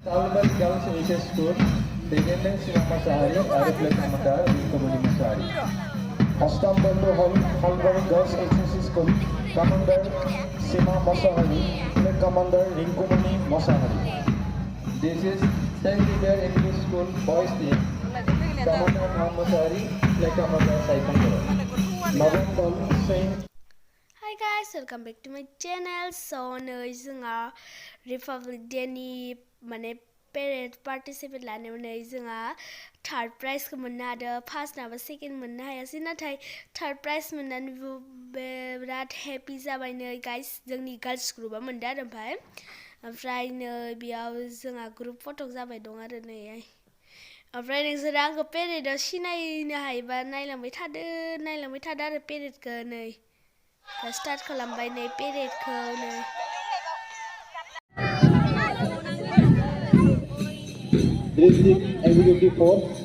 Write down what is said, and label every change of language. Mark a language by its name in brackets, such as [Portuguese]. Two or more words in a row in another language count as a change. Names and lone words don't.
[English] Salbari Baksa School, Gelenai Masahari, Ariflek Amanda, Community Masari. Astam Bandu Salbari Girls HSC School, Commander Sima Masahari, Flag Commander Rinkumani Masahari. This is St. Xavier English School Boys Team, Commander Muhammad Masahari, Flag Commander Saifan. November Saint. Hi guys, welcome back to my channel. [Bodo] So now जोंहा Republic Day नि माने [English] parade participate [Bodo] लानायावनो जोंहा [English] third prize [Bodo] खौ मोननो हादों. First नाबो second मोननो हायासै, नाथाय [English] third prize [Bodo] मोननानै बिराद happy जाबाय नै guys. जोंनि [English] girls group [Bodo] आ मोनदों आरो ओमफ्राय नै बेयाव जोंहा [English] group photo [Bodo] जाबाय दं आरो नै. ओमफ्राय नोंसोर आंखौ parade आव सिनायनो हायोबा नायलांबाय थादो आरो parade खौ नै. Start खालामबाय नै parade खौ नै. [English] District Executive Force.